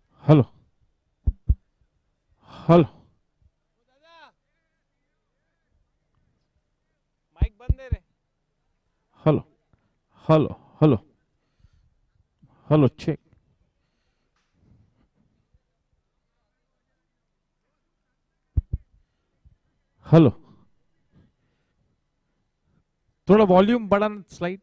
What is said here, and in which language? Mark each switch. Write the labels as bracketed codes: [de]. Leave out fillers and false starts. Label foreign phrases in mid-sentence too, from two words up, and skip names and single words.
[en] Hello. Hello. [hi] माइक बंद है रे. [en] Hello. Hello. Hello. Hello. Check. Hello. [hi] थोड़ा वॉल्यूम बढ़ाना स्लाइड.